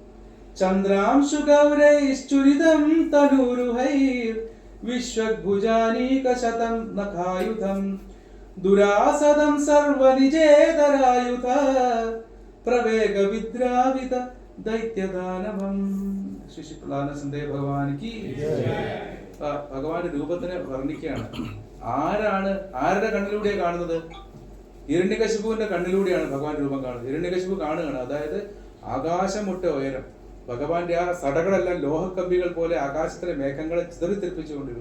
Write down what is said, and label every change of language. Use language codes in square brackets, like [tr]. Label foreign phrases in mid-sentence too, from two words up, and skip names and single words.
[sa] चन्द्रांशुगौरैश्चुरितं तनूरुहैर् विश्वभुजानीकशतं नखायुधं दुरासदं सर्वनिजेतरायुध प्रवेगविद्रावित दैत्यदानवम्. [ml] ശ്രീ പ്രഹ്ലാദനന്ദേ ഭഗവാൻ കി ഭഗവാന്റെ രൂപത്തിനെ വർണ്ണിക്കുകയാണ്. ആരുടെ കണ്ണിലൂടെയാണ് കാണുന്നത്? ഹിരണ്യകശിപുവിന്റെ കണ്ണിലൂടെയാണ് ഭഗവാൻ രൂപം കാണുന്നത്. ഹിരണ്യകശിപു കാണുകയാണ്. അതായത് ആകാശം മുട്ട ഉയരം. ഭഗവാന്റെ ആ സടകളെല്ലാം ലോഹക്കമ്പികൾ പോലെ ആകാശത്തിലെ മേഘങ്ങളെ ചിതറിത്തെറിപ്പിച്ചുകൊണ്ടിരുന്നു.